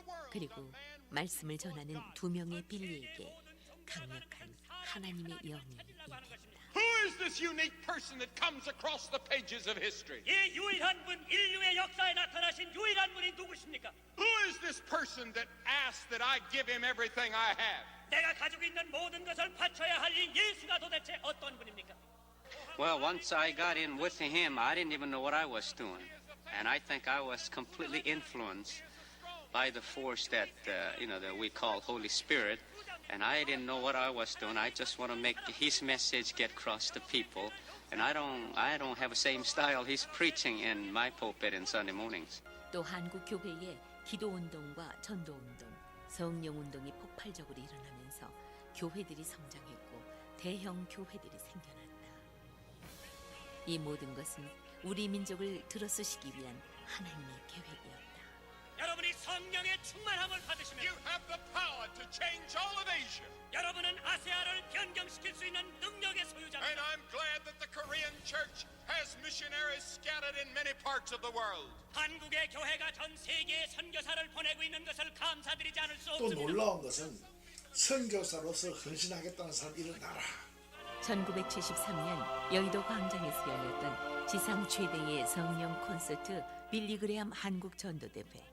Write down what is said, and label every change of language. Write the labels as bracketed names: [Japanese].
[Korean] 그리고 말씀을 전하는 두 명의 빌리에게 강력한 하나님의 영이 임했다. [English] Who is this unique person that comes across the pages of history? [Korean] 이 유일한 분, 인류의 역사에 나타나신 유일한 분이 누구십니까? [English] Who is this person that asks that I give him everything I have? [Korean] 내가 가지고 있는 모든 것을 바쳐야 할 이 예수가 도대체 어떤 분입니까? [English] Well, once I got in with him, I didn't even know what I was doing. And I think I was completely influenced by the force that, that we call Holy Spirit. And I didn't know what I was doing. I just want to make his message get across to people. And I don't have the same style he's preaching in my pulpit in Sunday mornings. [Korean] 또 한국 교회에 기도 운동과 전도 운동, 성령 운동이 폭발적으로 일어나면서 교회들이 성장했고 대형 교회들이 생겨났다. 이 모든 것은 우리 민족을 들어쓰시기 위한 하나님의 계획이었다. 여러분이 성령의 충만함을 받으시면 [English] You have the power to change all of Asia. [Korean] 여러분은 아시아를 변경시킬 수 있는 능력의 [English] And [Korean] 소유자입니다. [English] I'm glad that the Korean church has missionaries scattered in many parts of the world. [Korean] 한국의 교회가 전 세계에 선교사를 보내고 있는 것을 감사드리지 않을 수 또 없습니다. 놀라운 것은 선교사로서 헌신하겠다는 사람이 일어나라. 1973년 여의도 광장에서 열렸던 지상 최대의 성령 콘서트 빌리그레암 한국 전도대회.